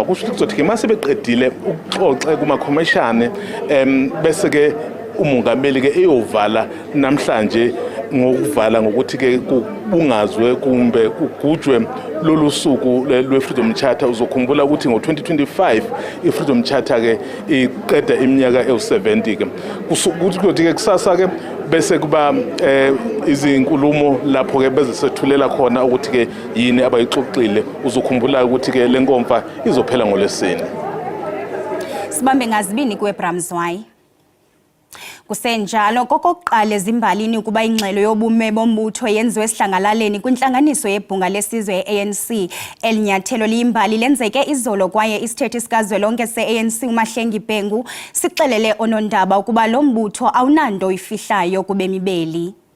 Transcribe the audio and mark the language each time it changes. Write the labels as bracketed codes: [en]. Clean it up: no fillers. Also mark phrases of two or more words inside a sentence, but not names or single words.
[zu] Kusho ukuthi kuzothi ke mase beqedile ukuxoxa kumakhomishane bese ke umongameli ke eyovala namhlanje ngokuvala ngokuthi ke kubungazwe kumbe kugujwe lolu suku lwe-Freedom Charter. Uzokhumbula ukuthi ngo-2025 i-Freedom Charter ke iqeda iminyaka ewu-70 ke. Kuthi ke kusasa ke bese kuba izinkulumo lapho ke bezesethulela khona ukuthi ke yini abayixoxile. Uzokhumbula ukuthi ke le nkomfa izophela ngoLwesine. [xh] Sibambe ngazibini kweBramzwayi. Kusenjalo kokokuqala ezimbalini ukuba ingxelo yobume bombutho yenziwe esihlangalaleni kwintlanganiso yebhunga lesizwe ANC. Elinyathelo liyimbali lenzeke izolo kwaye isithethi sikazwelonke se-ANC uMahlengi Bhengu sixelele onondaba ukuba lo mbutho awunanto ifihlayo kubemi beli.